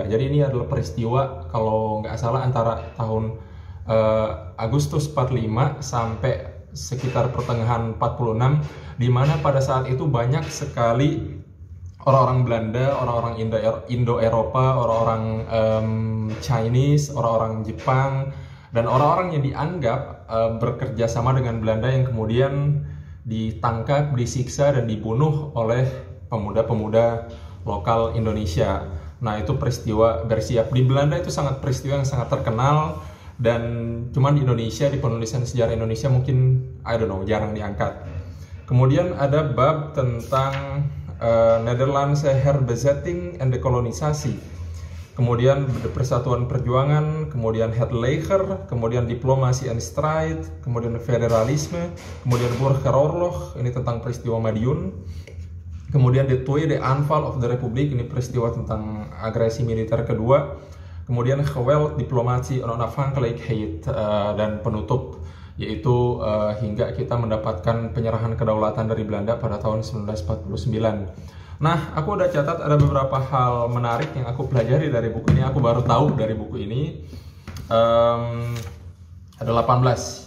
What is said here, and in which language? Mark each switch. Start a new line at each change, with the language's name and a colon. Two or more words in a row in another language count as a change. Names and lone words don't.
Indonesian: Jadi ini adalah peristiwa, kalau nggak salah, antara tahun Agustus 45 sampai sekitar pertengahan 46, di mana pada saat itu banyak sekali orang-orang Belanda, orang-orang Indo-Eropa, orang-orang Chinese, orang-orang Jepang, dan orang-orang yang dianggap bekerja sama dengan Belanda yang kemudian ditangkap, disiksa, dan dibunuh oleh pemuda-pemuda lokal Indonesia. Nah, itu peristiwa bersiap. Di Belanda itu peristiwa yang sangat terkenal, dan cuman di Indonesia, di penulisan sejarah Indonesia mungkin, jarang diangkat. Kemudian ada bab tentang
Dutch: Nederlandse herbezetting en dekolonisasi,
Indonesian: kemudian Persatuan Perjuangan, kemudian
Dutch: het leger,
Indonesian: kemudian
Dutch: diplomasi en strijd,
Indonesian: kemudian federalisme, kemudian burgeroorlog, ini tentang peristiwa Madiun, kemudian
Dutch: de tweede aanval of de Republiek,
Indonesian: ini peristiwa tentang agresi militer kedua, kemudian
Dutch: geweld, diplomasi en onafhankelijkheid,
Indonesian: dan penutup yaitu hingga kita mendapatkan penyerahan kedaulatan dari Belanda pada tahun 1949. Nah, aku udah catat ada beberapa hal menarik yang aku pelajari dari buku ini. Aku baru tahu dari buku ini ada 18.